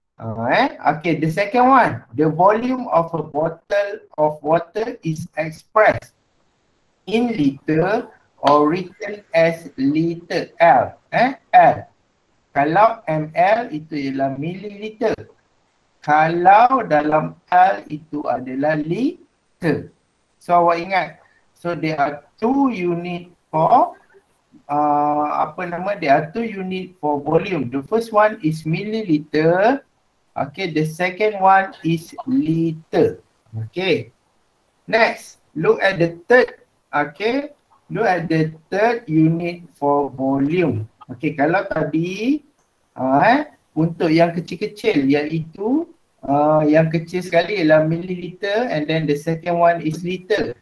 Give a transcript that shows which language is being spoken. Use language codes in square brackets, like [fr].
[en] Okay, the second one, the volume of a bottle of water is expressed in liter or written as liter L. L. [ms] Kalau ml itu ialah milliliter. Kalau dalam L itu adalah liter. So awak ingat, [en] so there are two unit for there are two unit for volume. The first one is milliliter. Okay, the second one is liter. Okay. Next, look at the third. Okay, look at the third unit for volume. [ms] Okay, kalau tadi untuk yang kecil-kecil iaitu yang kecil sekali ialah milliliter, [en] and then the second one is liter.